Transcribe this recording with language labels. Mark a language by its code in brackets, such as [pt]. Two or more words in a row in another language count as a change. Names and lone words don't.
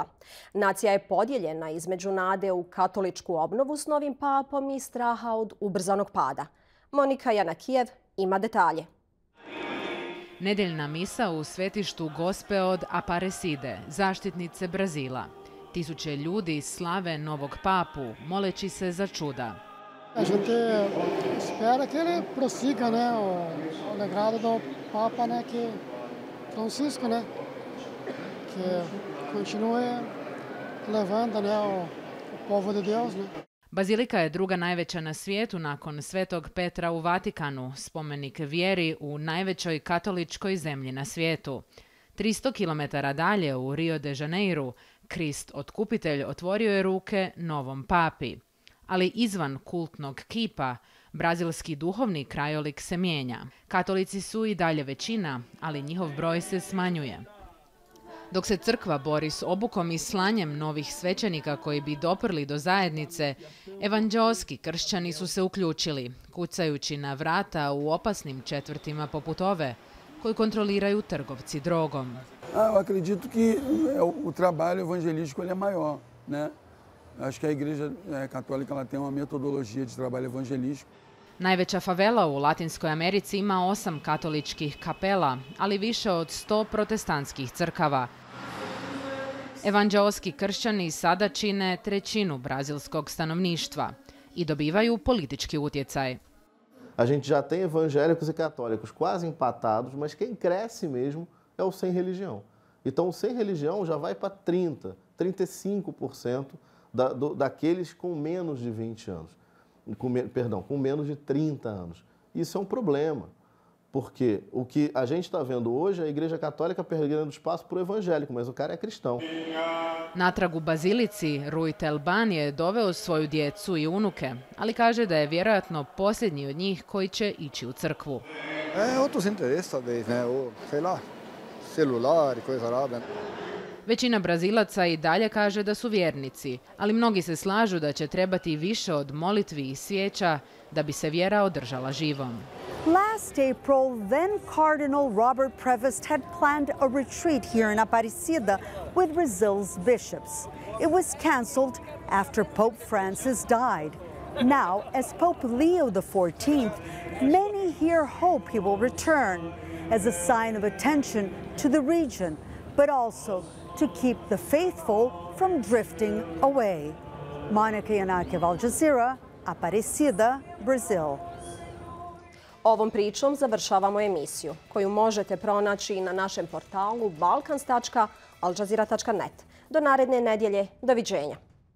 [hr] Nacija je podijeljena između nade u katoličku obnovu s novim papom i straha od ubrzanog pada. Monika Janakijev ima detalje. Nedeljna misa u svetištu Gospe od Aparecide, zaštitnice Brazila. Tisuće ljudi slave novog papu, moleći se za čuda. [pt] A gente espera que ele prossiga, o legado do Papa, que Francisco, que continue levando, o povo de Deus, [hr] Bazilika je druga najveća na svijetu nakon Svetog Petra u Vatikanu, spomenik vjeri u najvećoj katoličkoj zemlji na svijetu. 300 km dalje u Rio de Janeiru, Krist otkupitelj otvorio je ruke novom papi. Ali izvan kultnog kipa, brazilski duhovni krajolik se mijenja. Katolici su i dalje većina, ali njihov broj se smanjuje. Dok se crkva bori s obukom i slanjem novih svećenika koji bi doprli do zajednice, evanđeoski kršćani su se uključili, kucajući na vrata u opasnim četvrtima poput ove, koji kontroliraju trgovci drogom. [pt] Eu acredito que o trabalho evangelístico é maior, né? Acho que a igreja católica ela tem uma metodologia de trabalho evangelístico. [hr] Najveća favela u Latinskoj Americi ima 8 katoličkih kapela, ali više od 100 protestantskih crkava. Evanđeoski kršćani sada čine trećinu brazilskog stanovništva i dobivaju politički utjecaj. [pt] A gente já tem evangélicos e católicos quase empatados, mas quem cresce mesmo é o sem religião. Então o sem religião já vai para 35% daqueles com menos de 20 anos. Com menos de 30 anos. Isso é problema, porque o que a gente está vendo hoje é a Igreja Católica perdendo espaço para o evangélico, mas o cara é cristão. [hr] Natrag u bazilici, Rui Telban je doveo svoju djecu i unuke, ali kaže da je vjerojatno posljednji od njih koji će ići u crkvu. [pt] Outros interesses, talvez, né? Ou, sei lá, celular e coisa arada. [hr] Većina Brazilaca i dalje kaže da su vjernici, ali mnogi se slažu da će trebati više od molitvi i svijeća da bi se vjera održala živom. [en] Last April, then Cardinal Robert Prevost had planned a retreat here in Aparecida with Brazil's bishops. It was cancelled after Pope Francis died. Now, as Pope Leo XIV, many here hope he will return as a sign of attention to the region, but also to keep the faithful from drifting away. Monica Yanakiev, Al Jazeera, Aparecida, Brazil. [hr] Ovom pričom završavamo emisiju, koju možete pronaći na našem portalu balkans.aljazeera.net. Do naredne nedjelje, doviđenja.